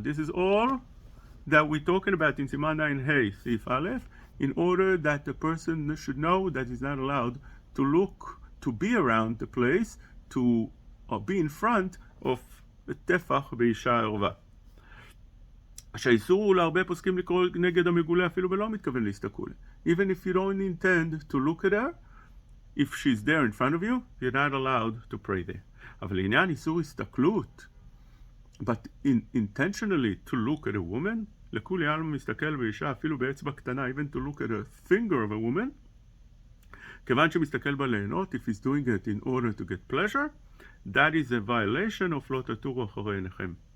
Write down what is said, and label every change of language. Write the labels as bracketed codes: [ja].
[en] This is all that we're talking about in Siman Ayin Hey, Sif Aleph, in order that the person should know that he's not allowed to look, to be around the place, to be in front of [he] טפח באישה ערווה. שהאיסור הוא להרבה פוסקים לקרוא נגד המגולה אפילו ולא מתכוון להסתכל. [en] Even if you don't intend to look at her, if she's there in front of you, you're not allowed to pray there. [he] אבל לעניין איסור הסתכלות, [en] but intentionally to look at a woman, [he] לכולי עלמא מסתכל באישה אפילו באצבע קטנה, [en] even to look at a finger of a woman, [he] כיוון שמסתכל בה ליהנות, [en] if he's doing it in order to get pleasure, that is a violation of [he] לא תטורו אחרי עיניכם.